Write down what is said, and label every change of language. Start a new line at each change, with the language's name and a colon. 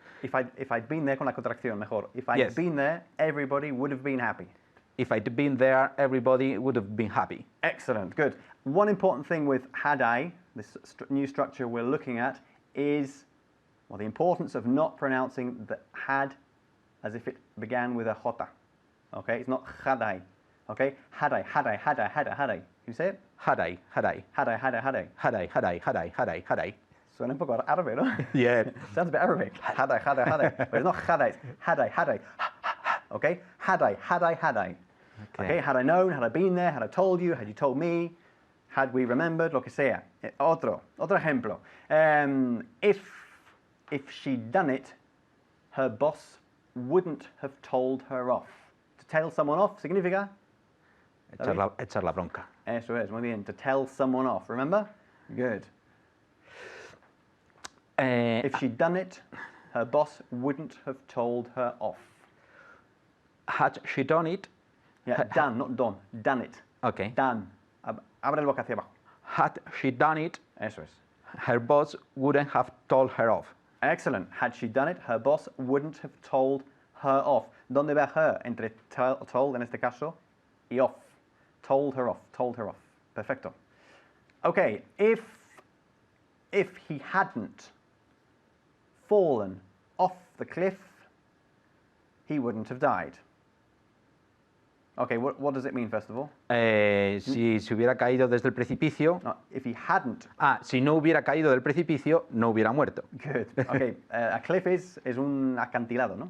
English: If I'd been there
Spanish: con la contracción, mejor.
English: If I'd Yes. been there, everybody would have been happy. If I'd been there, everybody would have been happy. Excellent, good. One important thing with had I, this new structure we're looking at, is the importance of not pronouncing the had as if it began with a jota. Okay, it's not had I. Okay, had I, had I, had I, had I, had I. Can you say it? Had I, had I, Had I, had I, had I. had I, had I, had I, had I, had I.
Spanish: Suena un poco árabe, ¿no?
English: Yeah. Sounds a bit Arabic. Had I, had I, had I. But it's not had I, it's had I, had I. Okay? Had I, had I, had I. Okay, had I known, had I been there, had I told you, had you told me, had we remembered,
Spanish: lo que sea. Otro ejemplo.
English: If she'd done it, her boss wouldn't have told her off. To tell someone off significa?
Spanish: Echar la bronca. Eso es, muy bien.
English: To tell someone off, remember? Good. If she'd done it, her boss wouldn't have told her off. Had she done it, Yeah, done, not done. Done it. okay. Done.
Spanish: Abre el boca hacia abajo.
English: Had she done it,
Spanish: Eso es.
English: her boss wouldn't have told her off. Excellent. Had she done it, her boss wouldn't have told her off.
Spanish: ¿Dónde va her? Entre told, en este caso, y off.
English: Told her off. Told her off.
Spanish: Perfecto.
English: Okay, if he hadn't fallen off the cliff, he wouldn't have died. Okay, what does it mean, first of all?
Spanish: Si se hubiera caído desde el precipicio,
English: No, if he hadn't.
Spanish: si no hubiera caído del precipicio, no hubiera muerto.
English: Good.
Spanish: Okay, a cliff es un acantilado, ¿no?